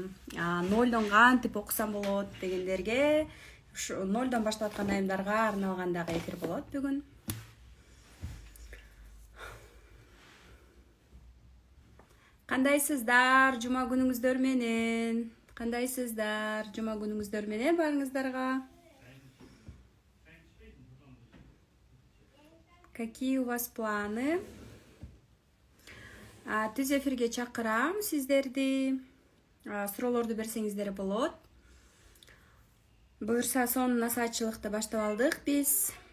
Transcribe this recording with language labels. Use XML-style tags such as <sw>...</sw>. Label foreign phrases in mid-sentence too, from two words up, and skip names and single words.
<ky>Нолдон кантип окусам болот дегендерге, ушу нолдон баштап аткан айымдарга арналган дагы эфир болот бүгүн. Кандайсыздар жума күнүңүздөр менен? Кандайсыздар жума күнүңүздөр менен барыңыздарга?</ky> <ru>Какие у вас планы?</ru> <ky>Түз эфирге чакырам сиздерди. Суроолорду берсеңиздер болот. Буюрса сонун насаатчылыкты баштап алдык биз.</ky>